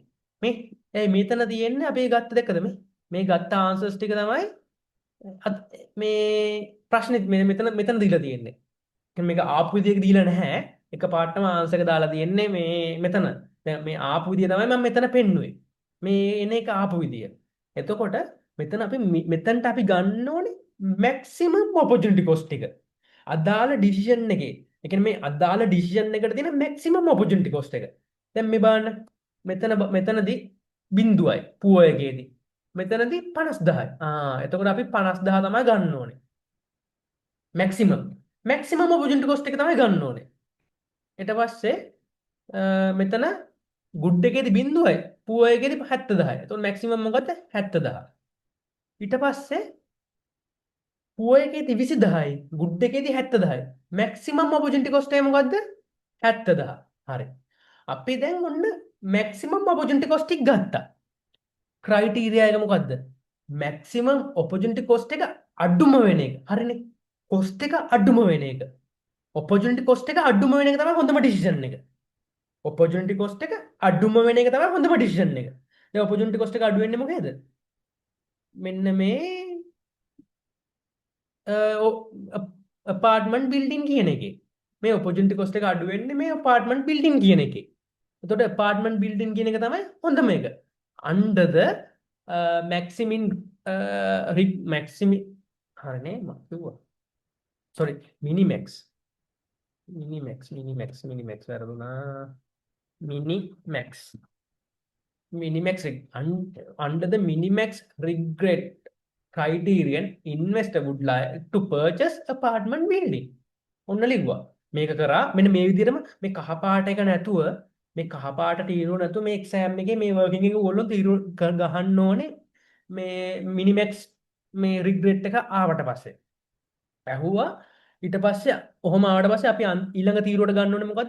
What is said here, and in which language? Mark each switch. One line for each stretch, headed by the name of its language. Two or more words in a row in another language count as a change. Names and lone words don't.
Sinhala: මෙතන තියෙන්නේ අපි ගත්ත දෙකද මේ ගත්ත ආන්සර්ස් ටික තමයි මේ ප්‍රශ්නේ මෙතන දීලා තියෙන්නේ. මේක ආපු විදියක දීලා නැහැ. එක පාටම ආන්සර් එක දාලා තියෙන්නේ මේ මෙතන. දැන් මේ ආපු විදිය තමයි මම මෙතන පෙන්නුවේ. මේ එන එක ආපු විදිය. එතකොට මෙතනට අපි ගන්න ඕනේ
English: maximum opportunity cost
Sinhala: එක. අදාළ decision එකේ. ඒ කියන්නේ මේ අදාළ decision එකට තියෙන
English: maximum opportunity cost
Sinhala: එක. දැන් මේ බලන්න මෙතනදී බිඳුවයි පුව එකේදී. මෙතනදී 50000යි. එතකොට අපි 50000 තමයි ගන්න ඕනේ.
English: maximum opportunity cost
Sinhala: එක තමයි ගන්න ඕනේ. ඊට පස්සේ මෙතන good එකේදී බිඳුවයි පුව එකේදී 70000යි. එතකොට maximum මොකද්ද? 70000. ඊට පස්සේ පුව එකේදී 20000යි good එකේදී 70000යි.
English: maximum opportunity cost
Sinhala: එක මොකද්ද? 70000. හරි. අපි දැන් ඔන්න
English: maximum opportunity cost
Sinhala: එක ගත්තා. ක්‍රයිටීරියා එක මොකද්ද?
English: maximum opportunity cost
Sinhala: එක අඩුම වෙන එක. හරිනේ. cost එක අඩුම වෙන එක.
English: opportunity cost
Sinhala: එක අඩුම වෙන එක තමයි හොඳම decision එක.
English: opportunity cost
Sinhala: එක අඩුම වෙන එක තමයි හොඳම decision එක. දැන්
English: opportunity cost
Sinhala: එක අඩු වෙන්නේ මොකේද? මෙන්න මේ
English: apartment building
Sinhala: කියන එකේ. මේ
English: opportunity cost
Sinhala: එක අඩු වෙන්නේ මේ
English: apartment building
Sinhala: කියන එකේ. එතකොට
English: apartment building
Sinhala: කියන එක තමයි හොඳම එක.
English: under the maximin rig maximi
Sinhala: හරිනේ මම කිව්වා
English: sorry minimax minimax වැරදුනා minimax Minimax under the Minimax regret criterion, investor would like to purchase apartment building.
Sinhala: ඔන්න ලිව්වා. මේක කරා මෙන්න මේ විදිහටම මේ කහ පාට එක නැතුව මේ කහ පාට තීරුව නැතුව මේ එක්සෑම් එකේ මේ වර්කින් එක ඕගොල්ලෝ තීරුව ගහන්න ඕනේ මේ මිනිමැක්ස් මේ රිග්‍රෙට් එක ආවට පස්සේ. ඇහුවා ඊට පස්සේ ඔහොම ආවට පස්සේ අපි ඊළඟ තීරුවට ගන්න ඕනේ මොකද්ද?